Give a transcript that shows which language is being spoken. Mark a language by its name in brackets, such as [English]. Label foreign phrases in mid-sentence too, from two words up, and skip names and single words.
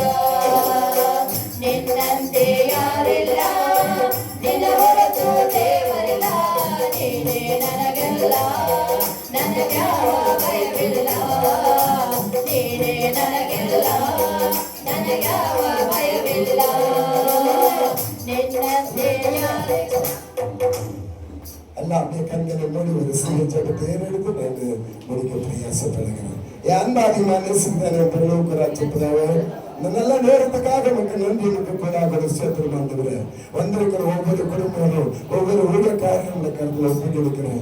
[Kannada] ನಿನ್ನಂತೆ ಯಾರಿಲ್ಲ, ನಿನ್ನ ಹೊರತು ದೇವರಿಲ್ಲ. ನೀನೇ ನನಗೆಲ್ಲ, ನನಗ್ಯಾವ ಭಯವಿಲ್ಲ. ನೀನೇ ನನಗೆಲ್ಲ, ನನಗ್ಯಾವ ಭಯವಿಲ್ಲ. ನಿನ್ನಂತೆ ಯಾರಿಲ್ಲ. [Tamil] எல்லாம் அப்படியே கண்களை மூடி ஒரு சிறிய ஜெபத்தை ஏறெடுத்து நான் முடிக்க பிரயாசப்படுகிறேன். என் அன்பாதிமான நேசித்தானே பரலோக ராஜ்யப்பிதாவே, இந்த நல்ல நேரத்துக்காக நமக்கு நன்றி கொடாத சேத்திரம் ஆண்டவரே. வந்திருக்கிற ஒவ்வொரு குடும்பங்களும் ஒவ்வொரு ஊழியக்காரர்களுடைய கருத்துல ஒப்பிட்டிருக்கிறேன்.